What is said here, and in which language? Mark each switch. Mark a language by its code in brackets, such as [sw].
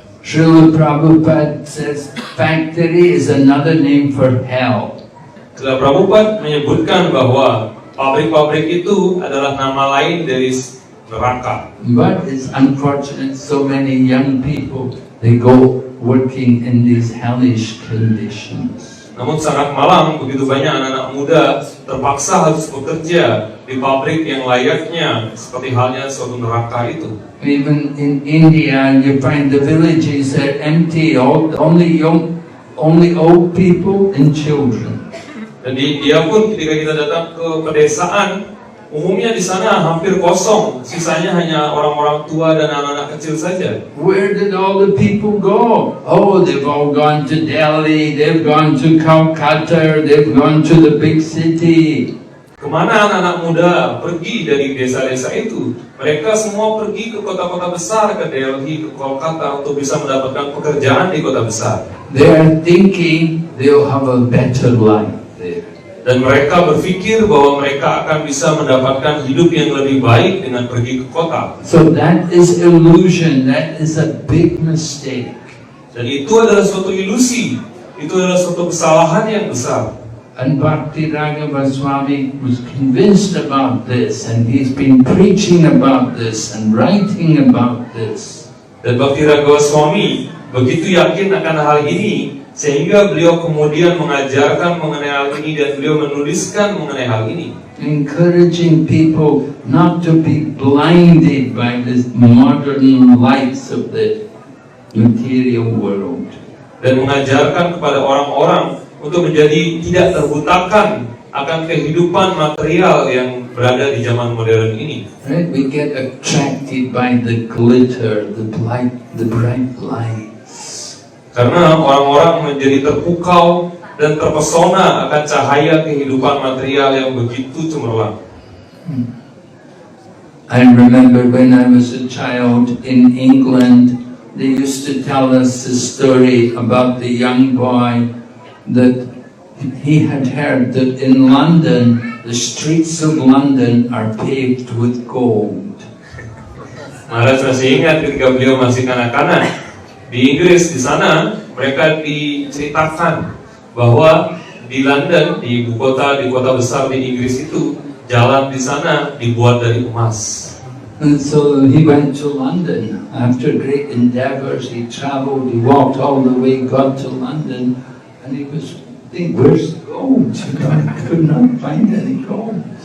[en] Srila Prabhupada says factory is another name for hell. [id] Srila Prabhupada menyebutkan bahwa pabrik-pabrik itu adalah nama lain dari neraka. [en] But it's unfortunate so many young people, they go working in these hellish conditions. [id] Namun sangat malang begitu banyak anak-anak muda terpaksa harus bekerja di pabrik yang layaknya seperti halnya suatu neraka itu. [en] Even in India, you find the villages are empty, only old people and children. [id] Dan di India pun ketika kita datang ke pedesaan, umumnya di sana hampir kosong, sisanya hanya orang-orang tua dan anak-anak kecil saja. [en] Where did all the people go? Oh, they've all gone to Delhi, they've gone to Calcutta, they've gone to the big city. [id] Kemana anak-anak muda pergi dari desa-desa itu? Mereka semua pergi ke kota-kota besar, ke Delhi, ke Kolkata untuk bisa mendapatkan pekerjaan di kota besar. [en] They are thinking they'll have a better life there. [id] Dan mereka berpikir bahwa mereka akan bisa mendapatkan hidup yang lebih baik dengan pergi ke kota. [en] So that is illusion, that is a big mistake. [id] Dan itu adalah suatu ilusi, itu adalah suatu kesalahan yang besar. [en] And Bhakti Raghava Swami was convinced about this, and he's been preaching about this and writing about this. [id] Dan Bhakti Raghava Swami begitu yakin akan hal ini, sehingga beliau kemudian mengajarkan mengenai hal ini dan beliau menuliskan mengenai hal ini. [en] Encouraging people not to be blinded by the modern lights of the material world. [id] Dan mengajarkan kepada orang-orang untuk menjadi tidak terbutakan akan kehidupan material yang berada di zaman modern ini. [en] Right? We get attracted by the glitter, the bright lights. [id] Karena orang-orang menjadi terpukau dan terpesona akan cahaya kehidupan material yang begitu cemerlang. [en] I remember when I was a child in England, they used to tell us a story about the young boy that he had heard that in London, the streets of London are paved with gold. [id] Maharaj masih ingat ketika beliau masih kanak-kanak di Inggris, di sana mereka diceritakan bahwa di London, di ibu kota, di kota besar di Inggris itu, jalan di sana dibuat dari emas. [en] And so he went to London. After great endeavors, he traveled, he walked all the way, got to London, and he was thinking, where's the gold? I could not find any gold.